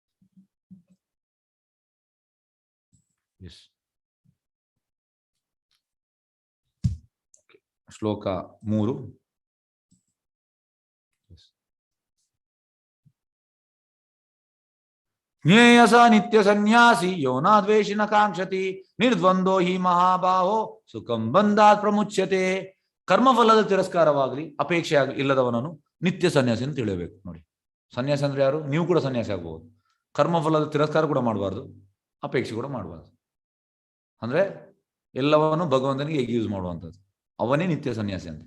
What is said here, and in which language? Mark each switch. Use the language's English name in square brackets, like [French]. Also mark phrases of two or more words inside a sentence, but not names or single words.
[Kannada] ಶ್ಲೋಕ 3. [Sanskrit] ಜ್ಞೇಯಸ ನಿತ್ಯ ಸನ್ಯಾಸಿ ಯೋನಾದ್ವೇಷಿನ ಕಾಂಕ್ಷತಿ ನಿರ್ದ್ವಂದ್ವೋ ಹಿ ಮಹಾಬಾಹೋ ಸುಖಂ ಬಂಧಾತ್ ಪ್ರಮುಚ್ಯತೆ. [Kannada] ಕರ್ಮಫಲದ ತಿರಸ್ಕಾರವಾಗಲಿ ಅಪೇಕ್ಷೆ ಆಗಲಿ ಇಲ್ಲದವನನ್ನು ನಿತ್ಯ ಸನ್ಯಾಸಿ ಅಂತ ತಿಳಿಯಬೇಕು. ನೋಡಿ, ಸನ್ಯಾಸಿ ಅಂದ್ರೆ ಯಾರು? ನೀವು ಕೂಡ ಸನ್ಯಾಸಿ ಆಗಬಹುದು. ಕರ್ಮಫಲದ ತಿರಸ್ಕಾರ ಕೂಡ ಮಾಡಬಾರ್ದು, ಅಪೇಕ್ಷೆ ಕೂಡ ಮಾಡಬಾರ್ದು. ಅಂದ್ರೆ ಎಲ್ಲವನ್ನು ಭಗವಂತನಿಗೆ ಹೇಗೆ ಯೂಸ್ ಮಾಡುವಂಥದ್ದು, ಅವನೇ ನಿತ್ಯ ಸನ್ಯಾಸಿ ಅಂತ.